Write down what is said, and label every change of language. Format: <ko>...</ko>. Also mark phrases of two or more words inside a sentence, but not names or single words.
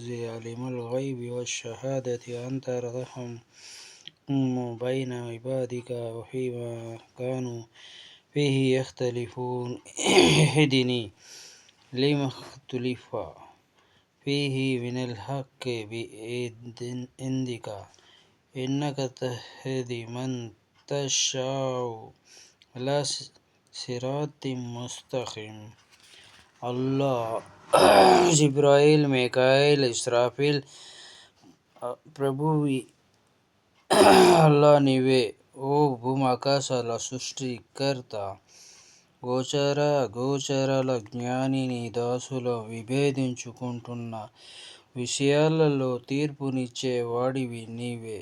<ar>عالم الغيب والشهادة أنت تحكم بين عبادك وفيما كانوا فيه يختلفون اهدني لما اختلف فيه من الحق بإذنك إنك تهدي من تشاء إلى صراط مستقيم.</ar> <te>అల్లాహ్ జిబ్రాయిల్ మీకాయిల్ ఇస్రాఫీల్ ప్రభువి అల్లా నీవే. ఓ భూమాకాశాల సృష్టికర్త, గోచర అగోచరాల జ్ఞాని, నీ దాసుల విభేదించుకుంటున్న విషయాలలో తీర్పునిచ్చే వాడివి నీవే.</te>